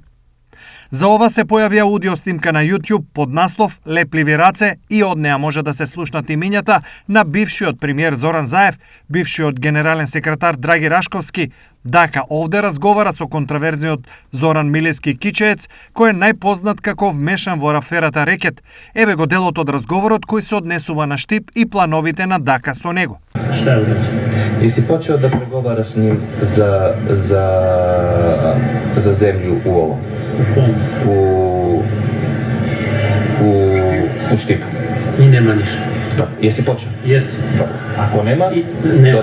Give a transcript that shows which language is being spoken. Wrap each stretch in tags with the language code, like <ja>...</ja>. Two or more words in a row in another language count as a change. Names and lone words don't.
<mk>За ова се појавија аудио снимка на YouTube под наслов "Лепливи раце" и од неа може да се слушнат имињата на бившиот премиер Зоран Заев, бившиот генерален секретар Драги Рашковски. Дака овде разговара со контраверзниот Зоран Милевски Кичеец, кој е најпознат како вмешан во аферата Рекет. Еве го делот од разговорот кој се однесува на Штип и плановите на Дака со него.</mk> <sr>Шта е urađeno? Jesi počeo da pregovara s njim za zemlju u ovom? U Štipu? I nema ništa. Da. Jesi počeo? Jesu. Dobro. Ako nema? Nema</sr>